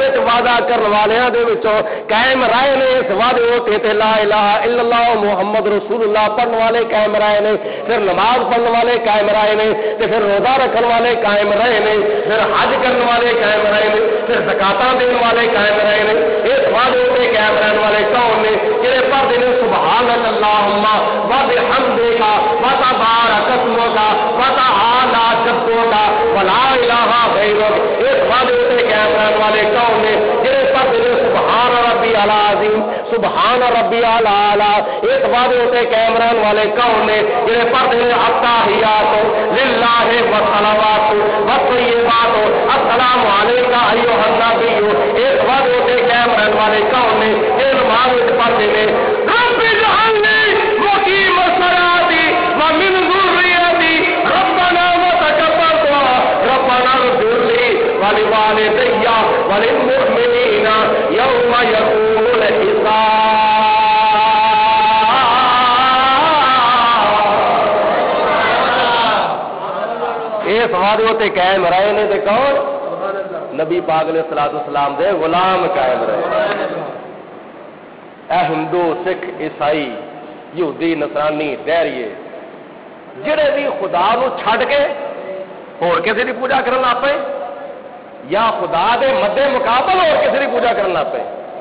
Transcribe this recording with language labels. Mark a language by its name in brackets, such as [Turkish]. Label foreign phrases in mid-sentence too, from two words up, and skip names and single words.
[Punjabi] وعدہ کرنے والیاں دے وچوں قائم رہے نے اس وعدے تے تے [Arabic] لا الہ الا اللہ محمد رسول اللہ [Punjabi] پڑھنے والے قائم رہے نے، پھر نماز پڑھنے والے قائم رہے نے، تے پھر روزہ رکھنے والے قائم رہے نے، پھر حج کرنے والے قائم رہے نے، پھر زکاتاں دینے والے قائم رہے نے۔ اس وعدے تے قائم رہنے والے کون نے؟ جڑے پڑھدے نے [Arabic] سبحان اللہم و بحمدک و تبارک اسمک و تعالی جدک و لا الہ غیرک۔ [Punjabi] اس وعدے تے قائم رہنے والے کون نے؟ جڑے پڑھدے نے [Arabic] سبحان ربی العظیم سبحان ربی الاعلی۔ [Punjabi] اس وعدے تے قائم رہنے والے کون نے؟ جڑے پڑھدے نے [Arabic] التحیات للہ والصلوات والطیبات السلام علیک ایھا النبی۔ [Punjabi] اس وعدے تے قائم رہنے والے کون نے؟ جڑے نماز وچ پڑھدے نے [Arabic] رب اجعلنی مقیم الصلاۃ ومن ذریتی ربنا وتقبل دعاء ربنا اغفر لي ولوالدي وللمؤمنين يوم يقوم الحساب۔ [Punjabi] اس وعدے تے قائم رہے نے تے کون؟ نبی پاک [Arabic] علیہ الصلوۃ والسلام [Punjabi] دے غلام قائم رہے۔ اے ہندو سکھ عیسائی یہودی نصرانی دہریے جڑے بھی خدا نو چھڈ کے اور کسی دی پوجا کرن لگ پے یا خدا دے مدے مقابل اور کسی دی پوجا کرن لگ پے،